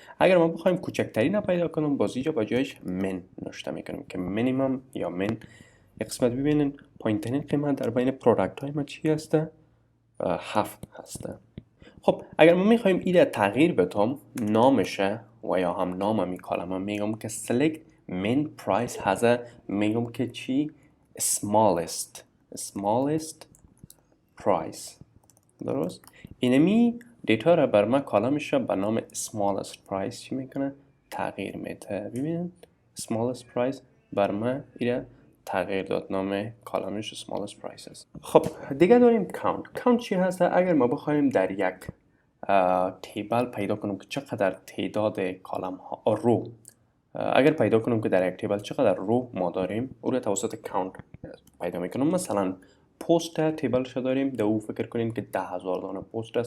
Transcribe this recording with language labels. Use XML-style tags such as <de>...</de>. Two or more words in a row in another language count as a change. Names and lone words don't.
<fa>اگر ما بخوایم کوچکترین را پیدا کنیم باز اینجا با جایش من نوشته میکنیم که مینیمم یا من. قسمت ببینید پایینترین قیمت در بین پروداکت های ما چی هسته؟ 7 هسته. خب اگر ما میخوایم این تغییر بدم نامشه و یا هم نام می کالم میگم که</fa> <en>select min price has</en> <fa>میگم که چی؟</fa> <en>smallest price.</en> <fa>درست؟ اینمی دیتا را بر ما کالمش به نام</fa> <en>smallest price</en> <fa>چی میکنه؟ تغییر میده. ببینید</fa> <en>smallest price</en> <fa>بر ما این تغییر داد، نام کالمش</fa> <en>smallest price</en> <fa>است. خب دیگه داریم count چی هست؟ اگر ما بخوایم در یک تیبل پیدا کنم که چقدر تعداد کالم ها رو، اگر پیدا کنم که در یک تیبل چقدر رو ما داریم او رو توسط کاونت پیدا میکنم. مثلا پست تیبل شو داریم، در او فکر کنیم که 10,000 دانه پست است.</fa>